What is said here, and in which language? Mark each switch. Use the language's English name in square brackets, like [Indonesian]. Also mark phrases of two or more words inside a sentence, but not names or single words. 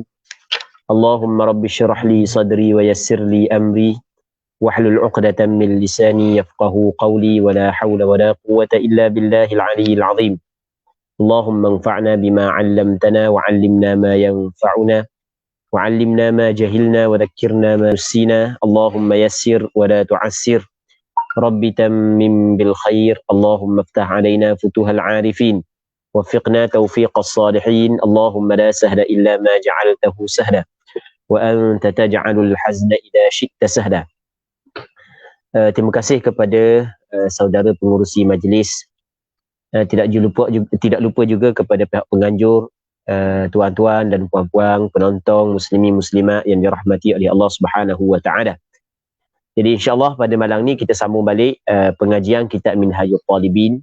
[Arabic] اللهم رب اشرح لي صدري ويسر لي أمري واحلل عقدة من لساني يفقهوا قولي ولا حول ولا قوة إلا بالله العلي العظيم. اللهم انفعنا بما علمتنا وعلمنا ما ينفعنا وعلمنا ما جهلنا وذكرنا ما نسينا. اللهم يسر ولا تعسر. رب تمم بالخير. اللهم افتح علينا فتوح العارفين. وفقنا توفيق الصالحين. اللهم لا سهل إلا ما جعلته سهلا وأنت تجعل الحزن إذا شئت سهلا. [Malay] Terima kasih kepada saudara pengurusi majlis. Tidak lupa juga kepada pihak penganjur, tuan-tuan dan puan-puan, penonton, muslimin muslimat yang dirahmati oleh Allah [Arabic] سبحانه وتعالى. [Malay] Jadi insya-Allah pada malam ni kita sambung balik pengajian kitab Minhajul Talibin.